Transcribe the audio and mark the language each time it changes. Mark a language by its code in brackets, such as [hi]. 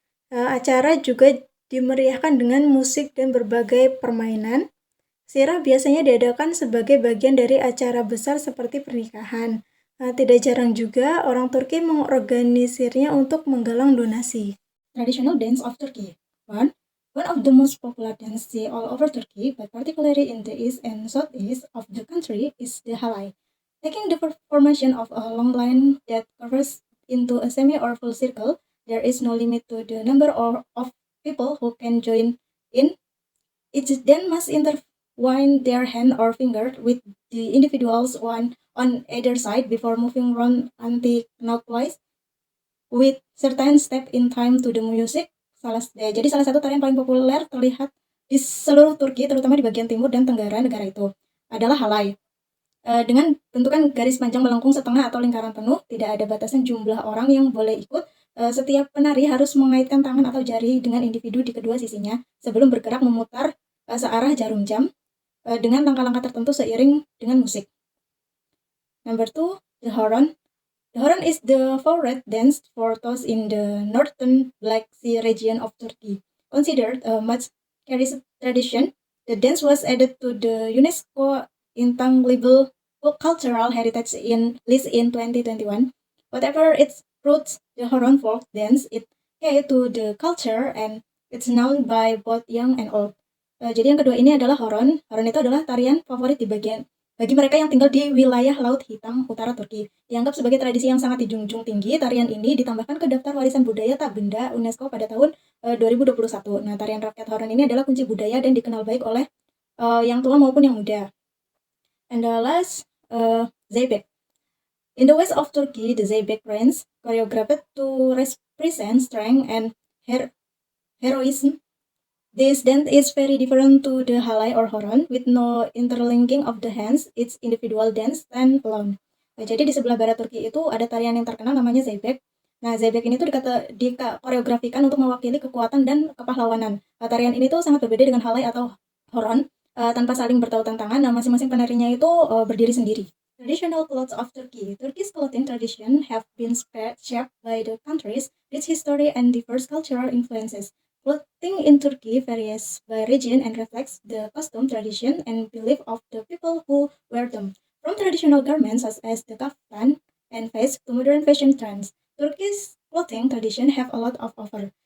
[id] Acara juga dimeriahkan dengan musik dan berbagai permainan. Sirah biasanya diadakan sebagai bagian dari acara besar seperti pernikahan. Tidak jarang juga orang Turki mengorganisirnya untuk menggalang donasi. [en] Traditional dance of Turkey. One of the most popular dances all over Turkey, but particularly in the east and southeast of the country, is the halay. Taking the formation of a long line that curves into a semi or full circle, there is no limit to the number of people who can join in. Each then must intertwine their hand or finger with the individuals one on either side before moving round anti-clockwise with certain step in time to the music. [id] Jadi salah satu tarian paling populer terlihat di seluruh Turki, terutama di bagian timur dan tenggara negara itu, adalah halay. Dengan bentukan garis panjang melengkung setengah atau lingkaran penuh, tidak ada batasan jumlah orang yang boleh ikut. Setiap penari harus mengaitkan tangan atau jari dengan individu di kedua sisinya sebelum bergerak memutar searah jarum jam dengan langkah-langkah tertentu seiring dengan musik. [en] Number 2, the Horon. The Horon is the favorite dance for those in the northern Black Sea region of Turkey. Considered a much cherished tradition, the dance was added to the UNESCO Intangible Cultural Heritage list in 2021. Whatever its roots, the Horon folk dance is key to the culture and it's known by both young and old. [id] Jadi yang kedua ini adalah Horon. Horon itu adalah tarian favorit bagi mereka yang tinggal di wilayah Laut Hitam Utara Turki. Dianggap sebagai tradisi yang sangat dijunjung tinggi, tarian ini ditambahkan ke daftar warisan budaya tak benda UNESCO pada tahun 2021. Nah, tarian rakyat Horon ini adalah kunci budaya dan dikenal baik oleh yang tua maupun yang muda. [en] And the last, Zeybek. In the west of Turkey, the Zeybek dance, choreographed to represent strength and heroism. This dance is very different to the halay or horon with no interlinking of the hands. It's individual dance stand alone. [id] Jadi di sebelah barat Turki itu ada tarian yang terkenal namanya Zeybek. Nah, Zeybek ini tuh dikoreografikan untuk mewakili kekuatan dan kepahlawanan. Tarian ini tuh sangat berbeda dengan halay atau horon tanpa saling bertautan tangan. Nah, masing-masing penarinya itu berdiri sendiri. [en] Traditional clothes of Turkey. Turkey's clothing tradition have been shaped by the country's rich history and diverse cultural influences. Clothing in Turkey varies by region and reflects the costume, tradition, and belief of the people who wear them. From traditional garments such as the kaftan and fez to modern fashion trends, Turkish clothing tradition have a lot of offer.